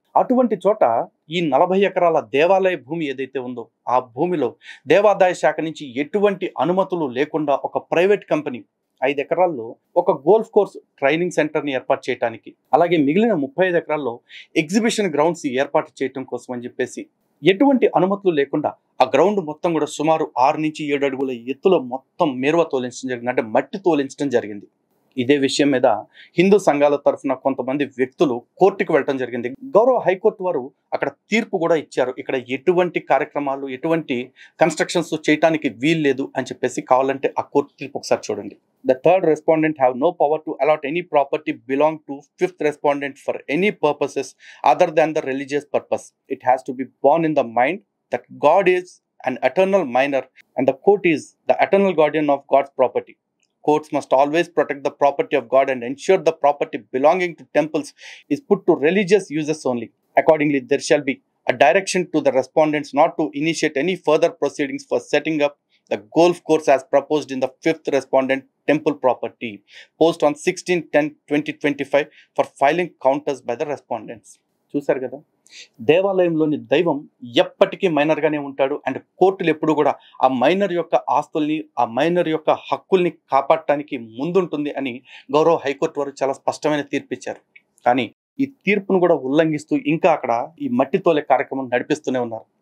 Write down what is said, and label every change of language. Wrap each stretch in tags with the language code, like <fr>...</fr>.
<te>అటువంటి చోట ఈ 40 ఎకరాల దేవాలయ భూమి ఏదైతే ఉందో ఆ భూమిలో దేవాదాయ శాఖ నుంచి ఎటువంటి అనుమతులు లేకుండా ఒక ప్రైవేట్ కంపెనీ 5 ఎకరాల్లో ఒక గోల్ఫ్ కోర్స్ ట్రైనింగ్ సెంటర్ని ఏర్పాటు చేయడానికి, అలాగే మిగిలిన 35 ఎకరాల్లో ఎగ్జిబిషన్ గ్రౌండ్స్ ఏర్పాటు చేయడం కోసం అని చెప్పేసి ఎటువంటి అనుమతులు లేకుండా ఆ గ్రౌండ్ మొత్తం కూడా సుమారు 6 నుంచి 7 అడుగుల ఎత్తులో మొత్తం మేరువ తోలించడం జరిగింది, అంటే మట్టి తోలించడం జరిగింది. ఇదే విషయం మీద హిందూ సంఘాల తరఫున కొంతమంది వ్యక్తులు కోర్టుకు వెళ్ళడం జరిగింది. గౌరవ హైకోర్టు వారు అక్కడ తీర్పు కూడా ఇచ్చారు. ఇక్కడ ఎటువంటి కార్యక్రమాలు, ఎటువంటి కన్స్ట్రక్షన్స్ చేయడానికి వీల్లేదు అని చెప్పేసి. కావాలంటే ఆ కోర్టు తీర్పు ఒకసారి చూడండి.</te> <en>The third respondent have no power to allot any property belong to fifth respondent for any purposes other than the religious purpose. It has to be borne in the mind that God is an eternal minor and the court is the eternal guardian of God's property. Courts must always protect the property of God and ensure the property belonging to temples is put to religious uses only. Accordingly, there shall be a direction to the respondents not to initiate any further proceedings for setting up the golf course as proposed in the fifth respondent temple property. Post on 16/10/2025 for filing counters by the respondents.</en> <te>చూసారు కదా, దేవాలయంలోని దైవం ఎప్పటికీ మైనర్గానే ఉంటాడు. And కోర్టులు ఎప్పుడు కూడా ఆ minor యొక్క ఆస్తుల్ని, ఆ మైనర్ యొక్క హక్కుల్ని కాపాడటానికి ముందుంటుంది అని గౌరవ హైకోర్టు వారు చాలా స్పష్టమైన తీర్పు ఇచ్చారు. కానీ ఈ తీర్పును కూడా ఉల్లంఘిస్తూ ఇంకా అక్కడ ఈ మట్టి తోలే కార్యక్రమం నడిపిస్తూనే ఉన్నారు.</te>